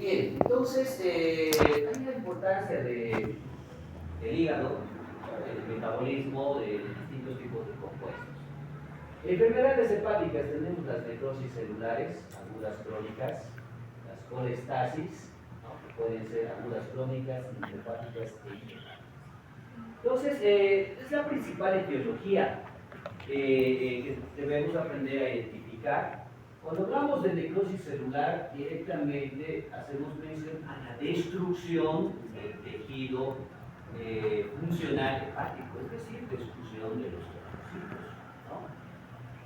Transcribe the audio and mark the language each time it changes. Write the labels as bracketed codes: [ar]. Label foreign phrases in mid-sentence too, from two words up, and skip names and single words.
[es] Bien, entonces, hay la importancia del hígado, del metabolismo de distintos tipos de compuestos. Enfermedades hepáticas tenemos las necrosis celulares, agudas crónicas, las colestasis, ¿no? Que pueden ser agudas crónicas, intrahepáticas e inhepáticas. Entonces, es la principal etiología que debemos aprender a identificar. Cuando hablamos de necrosis celular, directamente hacemos mención a la destrucción del tejido funcional hepático, es decir, destrucción de los tromocitos, ¿no?